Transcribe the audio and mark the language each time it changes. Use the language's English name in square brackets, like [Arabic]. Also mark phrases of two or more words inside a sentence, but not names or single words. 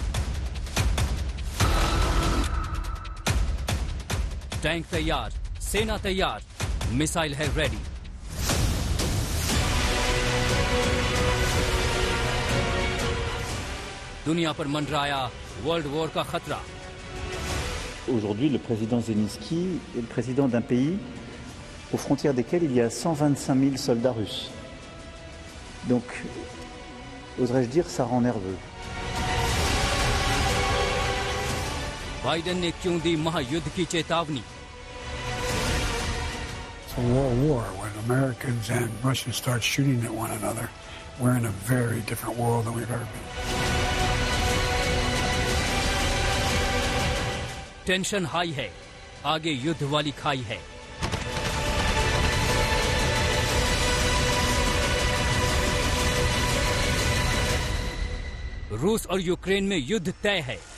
[Hindi] टैंक तैयार, सेना तैयार, मिसाइल है रेडी। दुनिया पर मंडराया [English] world war [Hindi] का खतरा। [French] Aujourd'hui, le président Zelensky est le président d'un pays aux frontières desquels il y a 125 000 soldats russes. Donc, oserais-je dire, ça rend nerveux. [Hindi] बाइडेन ने क्यों दी महायुद्ध की चेतावनी? [English] It's a world war. When Americans and Russians start shooting at one another, we're in a very different world than we've ever been. [Hindi] टेंशन हाई है, आगे युद्ध वाली खाई है। रूस और यूक्रेन में युद्ध तय है।